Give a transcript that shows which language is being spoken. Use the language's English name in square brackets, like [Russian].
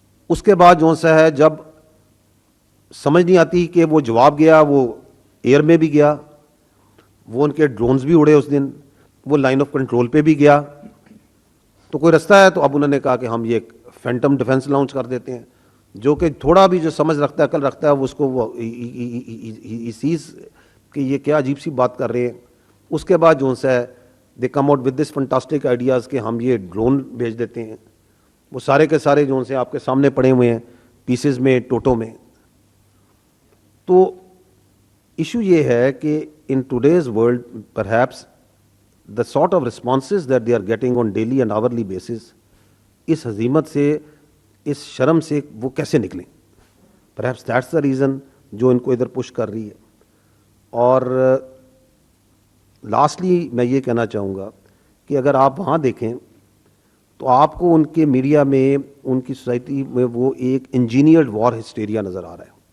[Urdu] اس کے بعد جو سا ہے جب سمجھ نہیں آتی کہ وہ جواب گیا, وہ ایئر میں بھی گیا, وہ ان کے ڈرونز بھی اڑے اس دن, وہ لائن آف کنٹرول پہ بھی گیا, تو کوئی رستہ ہے. تو اب انہوں نے کہا کہ ہم یہ ایک فینٹم ڈیفنس لانچ کر دیتے ہیں, جو کہ تھوڑا بھی جو سمجھ رکھتا ہے, عقل رکھتا ہے, وہ اس کو وہ چیز کہ یہ کیا عجیب سی بات کر رہے ہیں. اس کے بعد جو ہے [English] they come out with this fantastic ideas [Urdu] کہ ہم یہ ڈرون بھیج دیتے ہیں. وہ سارے کے سارے جو سے آپ کے سامنے پڑے ہوئے ہیں پیسز میں, ٹوٹوں میں. تو ایشو یہ ہے کہ [English] in today's world perhaps the sort of responses that they are getting on daily and hourly basis, [Urdu] اس ہزیمت سے, اس شرم سے وہ کیسے نکلیں. [English] perhaps that's the reason [Urdu] جو ان کو ادھر پش کر رہی ہے. اور لاسٹلی میں یہ کہنا چاہوں گا کہ اگر آپ وہاں دیکھیں تو آپ کو ان کے میڈیا میں, ان کی سوسائٹی میں وہ ایک انجینئرڈ وار ہسٹیریا نظر آ رہا ہے.